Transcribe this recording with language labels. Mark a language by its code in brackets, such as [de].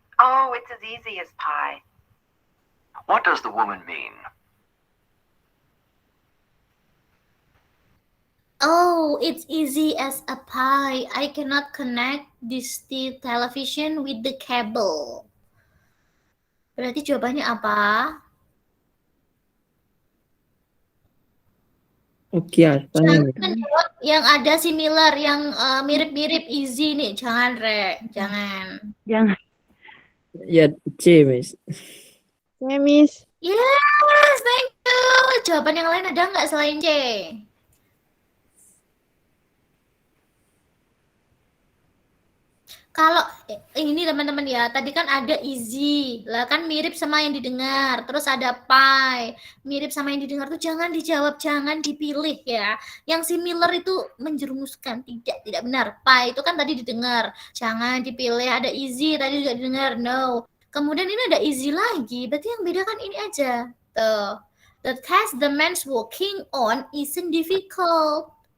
[en] Oh, it's as easy as pie. What does the woman mean? Oh, it's easy as a pie. I cannot connect this television with the cable. [id] Berarti jawabannya apa? Jangan jawab yang ada similar, yang mirip-mirip easy nih. Jangan, Re. Jangan. Jangan. Ya, C, Miss. Ya, Miss. [en] Yes, thank you. [id] Jawaban yang lain ada nggak selain C? Kalau ini teman-teman ya, tadi kan ada easy, lah kan mirip sama yang didengar. Terus ada pie, mirip sama yang didengar tuh jangan dijawab, jangan dipilih ya. Yang similar itu menjerumuskan, tidak benar. Pie itu kan tadi didengar, jangan dipilih. Ada easy tadi juga didengar, no. Kemudian ini ada easy lagi, berarti yang beda kan ini aja. [en] Tuh, the task the man's working on isn't difficult.